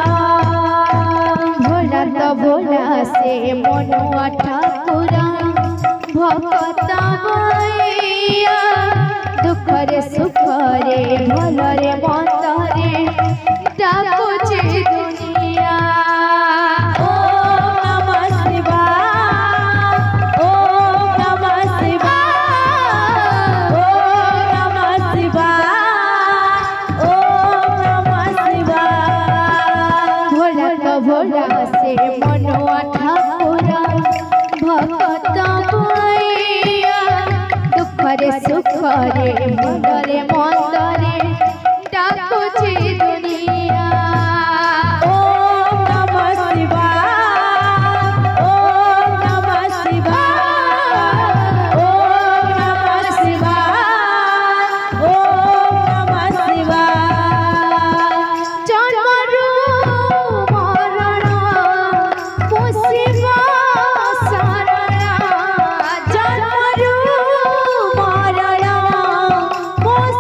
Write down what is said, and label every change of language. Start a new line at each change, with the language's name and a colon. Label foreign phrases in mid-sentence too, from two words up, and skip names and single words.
Odia: ଭୋଳା ତୋ ଭୋଳା ସେ ମନୁଆ ଠାକୁର ଭକ୍ତ ମୈୟା। ଦୁଖରେ ସୁଖରେ ଭଲରେ ମନ୍ଦରେ ଡାକୁଛେ ଦୁନିଆ।
Sanskrit: ओम नमः शिवाय। ओम नमः शिवाय। ओम नमः शिवाय। ओम नमः शिवाय।
Odia: ଭୋଳା ତୋ ଭୋଳା ସେ ମନୁଆ ଠାକୁର ଭକ୍ତ ମୈୟା। ଦୁଖରେ ସୁଖରେ ଭଲରେ ମନ୍ଦରେ ଡାକୁଛେ ଦୁନିଆ।
Sanskrit: ओम नमः शिवाय। ओम नमः शिवाय। ओम नमः शिवाय। ओम नमः शिवाय।
Odia: ଜନ୍ମରୁ ମରଣ ମୋ ଶିବ ଶରଣ। ଜନ୍ମରୁ ମରଣ ମୋ